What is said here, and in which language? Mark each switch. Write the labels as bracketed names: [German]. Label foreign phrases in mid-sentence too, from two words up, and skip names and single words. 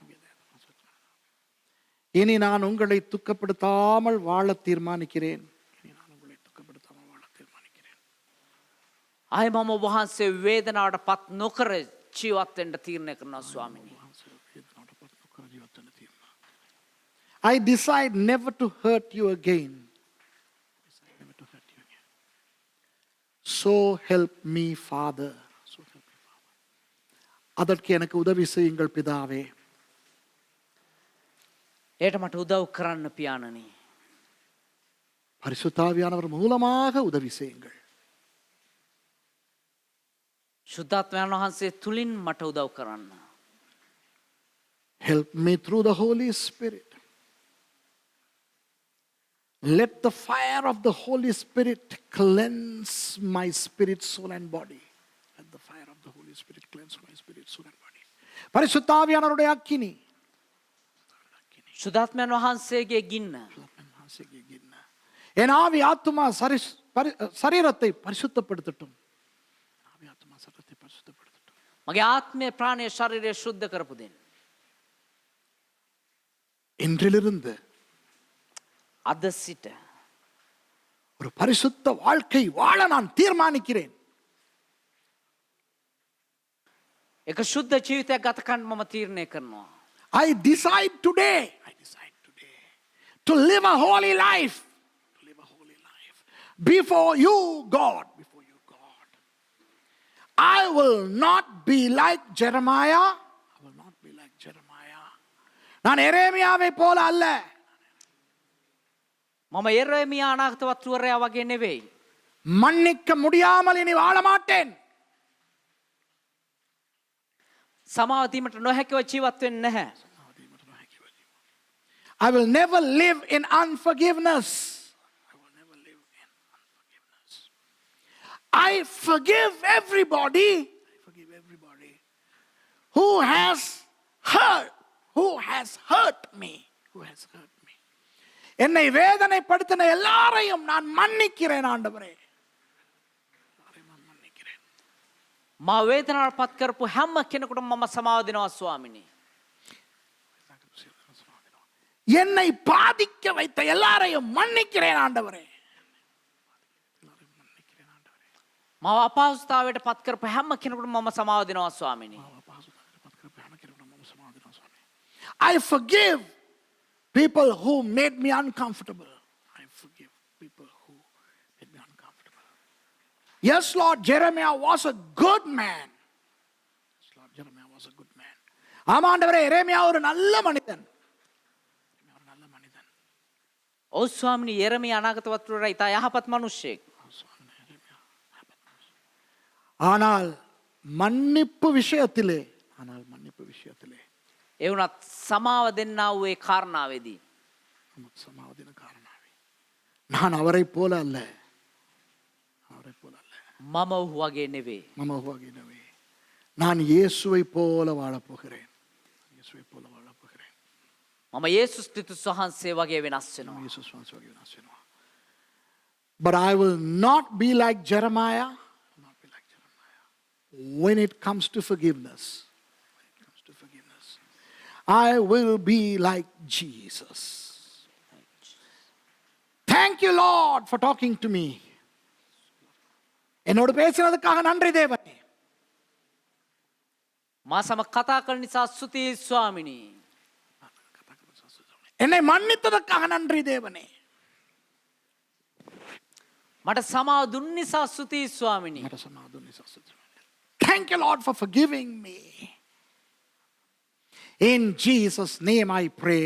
[Tamil] இனி நான் உங்களை துக்கப்படுத்தாமல் வாழ தீர்மானிக்கிறேன். இனி நான் உங்களை துக்கப்படுத்தாமல் வாழ தீர்மானிக்கிறேன். [Sinhala] ආයි මම ඔබ වහන්සේ වේදනාවට පත් නොකර ජීවත් වෙන්න තීරණය කරනවා ස්වාමිනේ. [English] I decide never to hurt you again. So help me, Father. So help me, Father. [Tamil] அதற்கு எனக்கு உதவி செய்யுங்கள் பிதாவே. [Sinhala] ඒට මට උදව් කරන්න පියාණනි. [Tamil] பரிசுத்தாவியானவர் மூலமாக உதவி செய்யுங்கள். [Sinhala] ශුද්ධාත්මයන් වහන්සේ තුලින් මට උදව් කරන්න. [English] Help me through the Holy Spirit. Let the fire of the Holy Spirit cleanse my spirit, soul and body. Let the fire of the Holy Spirit cleanse my spirit, soul and body. [Tamil] பரிசுத்தாவியானவருடைய அக்கினி. [Sinhala] ශුද්ධාත්මයන් වහන්සේගේ ගින්න. [Tamil] என் ஆவி ஆத்துமா சரீரத்தை பரிசுத்தப்படுத்தட்டும். ஆவி ஆத்துமா சரீரத்தை பரிசுத்தப்படுத்தட்டும். [Sinhala] මගේ ආත්මය ප්‍රාණය ශරීරය ශුද්ධ කරපු දෙන්න. [Tamil] இன்றிலிருந்து [Sinhala] අද සිට [Tamil] ஒரு பரிசுத்த வாழ்க்கை வாழ நான் தீர்மானிக்கிறேன். [Sinhala] එක ශුද්ධ ජීවිතයක් ගත කරන්න මම තීරණය කරනවා. [English] I decide today to live a holy life. To live a holy life before you, God. Before you, God. I will not be like Jeremiah. I will not be like Jeremiah. [Tamil] நான் எரேமியாவை போல அல்ல. [Sinhala] මම එරේමියා අනාගත වතුවරයා වගේ නෙවෙයි. [Tamil] மன்னிக்க முடியாமல் இனி வாழ மாட்டேன். [Sinhala] සමාව දීමට නොහැකිව ජීවත් වෙන්නේ නැහැ. [English] I will never live in unforgiveness. I will never live in unforgiveness. I forgive everybody. I forgive everybody who has hurt me. Who has hurt me. [Tamil] என்னை வேதனைப்படுத்தின எல்லாரையும் நான் மன்னிக்கிறேன் ஆண்டவரே. [Sinhala] මා වේදනාවට පත් කරපු හැම කෙනෙකුටම මම සමාව දෙනවා ස්වාමිනේ. [Tamil] என்னை பாதிக்க வைத்த எல்லாரையும் மன்னிக்கிறேன் ஆண்டவரே. [Sinhala] මාව අපහසුතාවයට පත් කරපු හැම කෙනෙකුටම මම සමාව දෙනවා ස්වාමිනේ. [English] I forgive people who made me uncomfortable. I forgive people who made me uncomfortable. Yes, Lord, Jeremiah was a good man. Yes, Lord, Jeremiah was a good man. [Tamil] ஆமாண்டவரே, எரேமியா ஒரு நல்ல மனிதன். [Sinhala] ඔව් ස්වාමිනේ, එරේමියා අනාගත වතුවරයා ඉතා යහපත් මිනිසෙක්. [Tamil] ஆனால் மன்னிப்பு விஷயத்திலே [Sinhala] ඒ වුණත් සමාව දෙන්නා වූ ඒ කාරණාවේදී [Tamil] நான் அவரை போல அல்ல. [Sinhala] මම ඔහු වගේ නෙවෙයි. [Tamil] நான் இயேசுவை போல வாழப் போகிறேன். [Sinhala] මම යේසුස් ක්‍රිස්තුස් වහන්සේ වගේ වෙනස් වෙනවා. [English] But I will not be like Jeremiah when it comes to forgiveness. I will be like Jesus. Thank you, Lord, for talking to me. [Tamil] என்னோடு பேசினதுக்காக நன்றி தேவனே. [Sinhala] මා සම කතා කරන නිසා ස්තුතියි ස්වාමිනී. [Tamil] என்னை மன்னித்ததற்காக நன்றி தேவனே. [Sinhala] මට සමාව දුන් නිසා ස්තුතියි ස්වාමිනී. [English] Thank you, Lord, for forgiving me. In Jesus' name I pray.